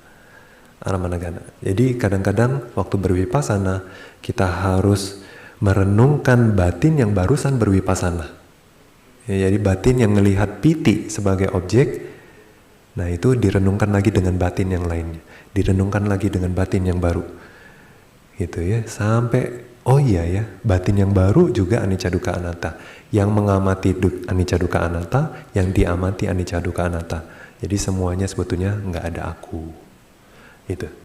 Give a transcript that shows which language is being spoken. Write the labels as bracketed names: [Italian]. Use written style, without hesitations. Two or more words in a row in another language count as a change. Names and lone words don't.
[Indonesian] Jadi kadang-kadang waktu berwipasana, kita harus merenungkan batin yang barusan berwipasana. Ya, jadi batin yang melihat piti sebagai objek, nah itu direnungkan lagi dengan batin yang lainnya, direnungkan lagi dengan batin yang baru, gitu ya, sampai batin yang baru juga [Pali] anicca dukkha anatta, [Indonesian] yang mengamati [Pali] anicca dukkha anatta, [Indonesian] yang diamati [Pali] anicca dukkha anatta. [Indonesian] Jadi semuanya sebetulnya nggak ada aku, itu.